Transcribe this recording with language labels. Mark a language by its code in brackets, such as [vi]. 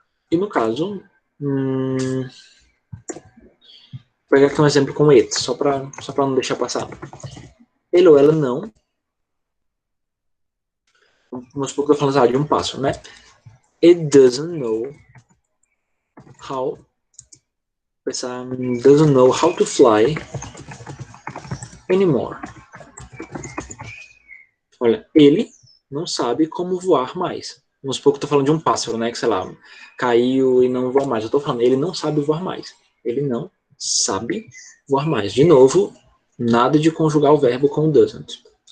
[pt] E no caso, vou pegar aqui um exemplo com it, só para não deixar passar. Ele ou ela não. Vamos supor que eu estou falando de um passo, né? [en] It doesn't know how. Doesn't know how to fly anymore. [pt] Olha, ele não sabe como voar mais. Vamos supor que eu estou falando de um pássaro, né? Que, sei lá, caiu e não voa mais. Eu estou falando, ele não sabe voar mais. Ele não sabe voar mais. De novo, nada de conjugar o verbo com o doesn't.